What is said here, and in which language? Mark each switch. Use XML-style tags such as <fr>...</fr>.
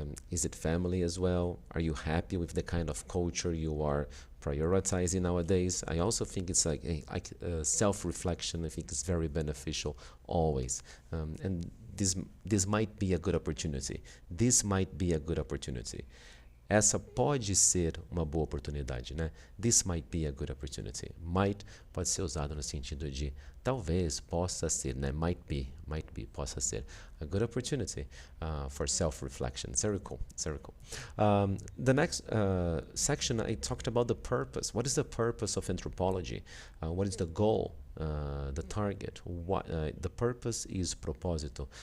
<en>Is it family as well? Are you happy with the kind of culture you are prioritizing nowadays? I also think it's like self-reflection. I think it's very beneficial always. And this might be a good opportunity. This might be a good opportunity.</en> <pt>Essa pode ser uma boa oportunidade, né?</pt> <en>This might be a good opportunity.</en> <pt>Might pode ser usado no sentido de talvez, possa ser, né?</pt> <en>Might be,</en> <pt>possa ser.</pt> <en>A good opportunity for self-reflection. It's very cool. It's very cool. The next section, I talked about the purpose. What is the purpose of anthropology? What is the goal? The target. What the purpose is propósito.</en>